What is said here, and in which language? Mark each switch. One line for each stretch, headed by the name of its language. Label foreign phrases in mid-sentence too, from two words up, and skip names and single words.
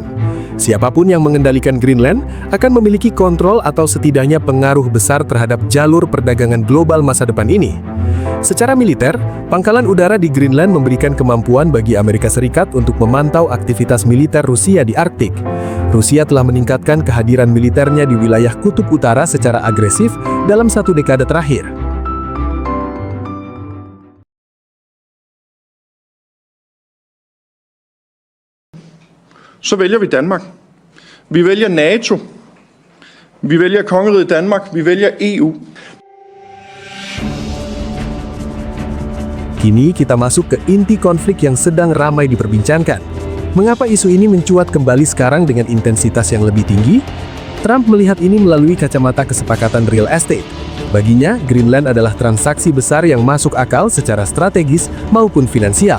Indonesian: Siapapun yang mengendalikan Greenland akan memiliki kontrol atau setidaknya pengaruh besar terhadap jalur perdagangan global masa depan ini. Secara militer, pangkalan udara di Greenland memberikan kemampuan bagi Amerika Serikat untuk memantau aktivitas militer Rusia di Arktik. Rusia telah meningkatkan kehadiran militernya di wilayah kutub utara secara agresif dalam 1 dekade terakhir.
Danish: Så vælger vi Danmark. Vi vælger NATO. Vi vælger Kongeriget Danmark. Vi vælger EU.
Indonesian: Kini kita masuk ke inti konflik yang sedang ramai diperbincangkan. Mengapa isu ini mencuat kembali sekarang dengan intensitas yang lebih tinggi? Trump melihat ini melalui kacamata kesepakatan
English: real estate.
Indonesian: Baginya, Greenland adalah transaksi besar yang masuk akal secara strategis maupun finansial.